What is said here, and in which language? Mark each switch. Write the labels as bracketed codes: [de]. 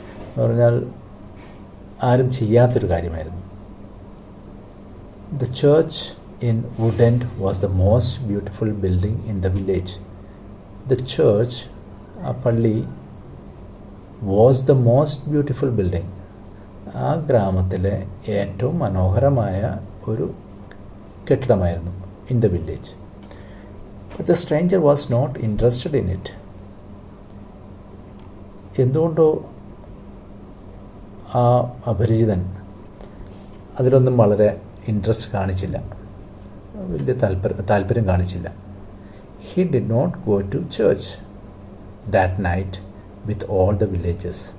[ml] എന്ന് പറഞ്ഞാൽ ആരും ചെയ്യാത്തൊരു കാര്യമായിരുന്നു. [en] The church in Woodend was the most beautiful building in the village. The church, [ml] ആ പള്ളി, [en] was the most beautiful building. [ml] ആ ഗ്രാമത്തിലെ ഏറ്റവും മനോഹരമായ ഒരു കെട്ടിടമായിരുന്നു [en] in the village. But the stranger was not interested in it. [ml] എന്തുകൊണ്ടോ ആ അപരിചിതൻ അതിലൊന്നും വളരെ ഇൻട്രസ്റ്റ് കാണിച്ചില്ല, വലിയ താല്പര്യം കാണിച്ചില്ല. [en] He did not go to church that night with all the villages.